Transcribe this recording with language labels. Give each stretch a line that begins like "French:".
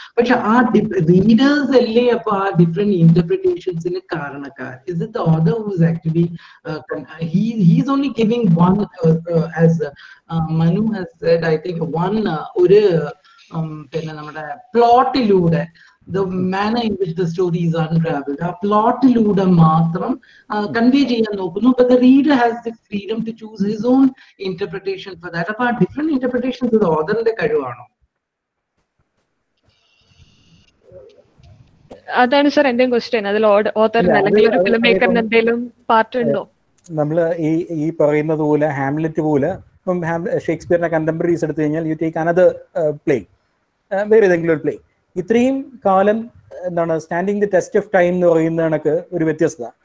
Malayalam: പക്ഷെ ആ റീഡേഴ്സ് അല്ലേ അപ്പൊ ആ different ഇന്റർപ്രിട്ടേഷൻസിന് കാരണക്കാർ?
English: Is it the author who is actually he's only giving one, as Manu has said, I think one ഒരു പിന്നെ നമ്മുടെ പ്ലോട്ടിലൂടെ, the manner in which the story is unraveled,
Malayalam: ആ പ്ലോട്ടിലൂടെ മാത്രം കൺവേ ചെയ്യാൻ നോക്കുന്നു.
English: But the reader has the freedom to choose his own interpretation for that.
Malayalam: അപ്പൊ ആ different interpretations ഇത് ഓതറിന്റെ കഴിവാണോ? അതാണ് സാർ എന്റെയും ക്വസ്റ്റ്യൻ. അതിൽ ഓതറിന് അല്ലെങ്കിൽ ഒരു ഫിലിം മേക്കറിന് എന്തെങ്കിലും പാർട്ട് ഉണ്ടോ? നമ്മള് ഈ പറയുന്നത് പോലെ ഹാംലെറ്റ് പോലെ, ഇപ്പം ഷേക്സ്പിയറിന്റെ കണ്ടംപററീസ് എടുത്തു കഴിഞ്ഞാൽ
English: you take another play,
Malayalam: വേറെ ഏതെങ്കിലും ഒരു പ്ലേ, ഇത്രയും കാലം എന്താണ് standing the test of time എന്ന് പറയുന്ന കണക്ക് ഒരു വ്യത്യസ്തത.